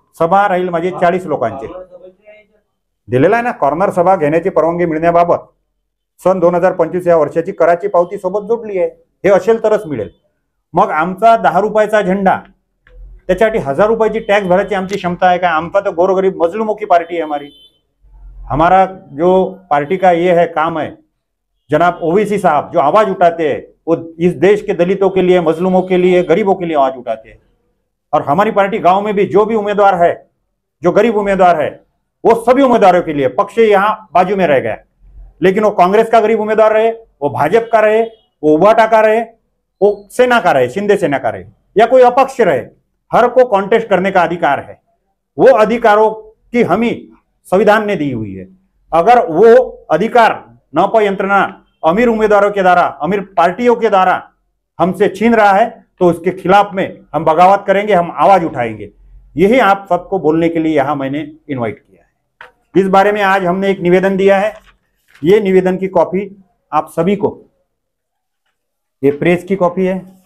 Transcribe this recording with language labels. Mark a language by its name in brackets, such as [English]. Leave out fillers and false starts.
[Marathi] सभा राहील माझे 40 लोकांचे, दिलेला आहे ना कॉर्नर सभा घेण्याची परवानगी मिळण्याबाबत। सन 2025 या वर्षाची कराची पावती सोबत जोडली आहे, हे असेल तरच मिळेल। मग आमचा 10 रुपयाचा झेंडा, त्याच्यासाठी 1000 रुपयाची टॅक्स भरायची आमची क्षमता आहे का? आमचा तो गोरगरीब [Hindi] मजलूमों की पार्टी है हमारी। हमारा जो पार्टी का ये है काम है, जनाब ओवैसी साहब जो आवाज उठाते हैं वो इस देश के दलितों के लिए, मजलूमों के लिए, गरीबों के लिए आवाज उठाते हैं। और हमारी पार्टी गांव में भी जो भी उम्मीदवार है, जो गरीब उम्मीदवार है, वो सभी उम्मीदवारों के लिए, पक्ष यहाँ बाजू में रह गया, लेकिन वो कांग्रेस का गरीब उम्मीदवार रहे, वो भाजपा का रहे, वो उबाटा का रहे, वो सेना का रहे, शिंदे सेना का रहे, या कोई अपक्ष रहे, हर को कॉन्टेस्ट करने का अधिकार है। वो अधिकारों की हमी संविधान ने दी हुई है। अगर वो अधिकार नप यंत्रणा अमीर उम्मीदवारों के द्वारा, अमीर पार्टियों के द्वारा हमसे छीन रहा है तो उसके खिलाफ में हम बगावत करेंगे, हम आवाज उठाएंगे। यही आप सबको बोलने के लिए यहां मैंने इनवाइट किया है। इस बारे में आज हमने एक निवेदन दिया है। ये निवेदन की कॉपी आप सभी को, ये प्रेस की कॉपी है,